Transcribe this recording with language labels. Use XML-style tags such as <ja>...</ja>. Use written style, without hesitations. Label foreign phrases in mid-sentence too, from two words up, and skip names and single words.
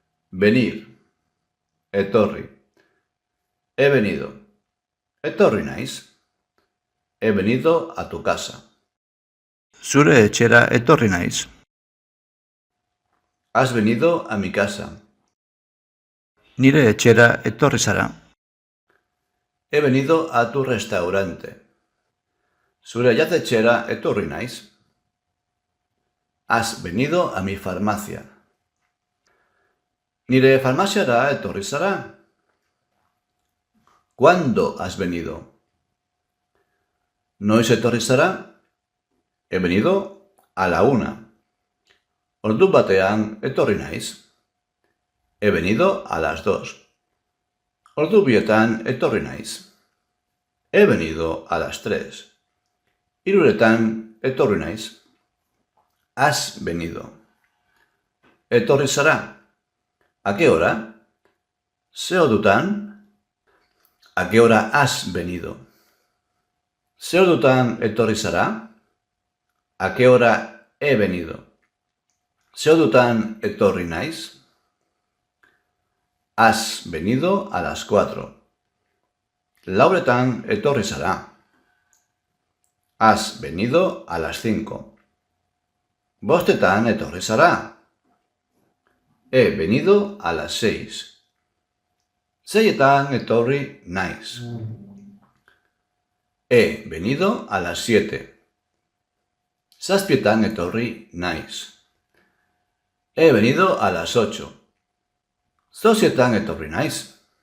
<es>Venir, etorri. He venido,</es> <eu>etorri naiz.</eu> <es>He venido a tu casa.</es> <eu>Zure etxera etorri naiz.</eu> <es>Has venido a mi casa.</es> <eu>Nire etxera etorri zara.</eu> <es>He venido a tu restaurante.</es> <eu>Zure jatetxera etorri naiz.</eu> <es>Has venido a mi farmacia.</es> <eu>Nire farmaziara etorri zara.</eu> <es>¿Cuándo has venido?</es> <eu>Noiz etorri zara?</eu> <es>He venido a la 1.</es> <eu>Ordu batean etorri naiz.</eu> <es>He venido a las 2.</es> <eu>Ordu bietan etorri naiz.</eu> <es>He venido a las 3.</es> <eu>Hiruretan etorri naiz.</eu> <es>Has venido.</es> <eu>Etorri zara.</eu> <es>¿A qué hora?</es> <eu>Ze ordutan?</eu> <es>¿A qué hora has venido?</es> <eu>Ze ordutan etorri zara?</eu> <es>¿A qué hora he venido?</es> <eu>Ze ordutan etorri naiz?</eu> <es>Has venido a las 4.</es> <eu>Lauretan etorri zara.</eu> <es>Has venido a las 5.</es> <eu>Bostetan etorri zara.</eu> <es>He venido a las 6.</es> <eu>Seietan etorri naiz.</eu> <es>He venido a las 7.</es> <eu>Zazpietan etorri naiz.</eu> <es>He venido a las 8.</es> <eu>Zozietan etorri naiz.</eu>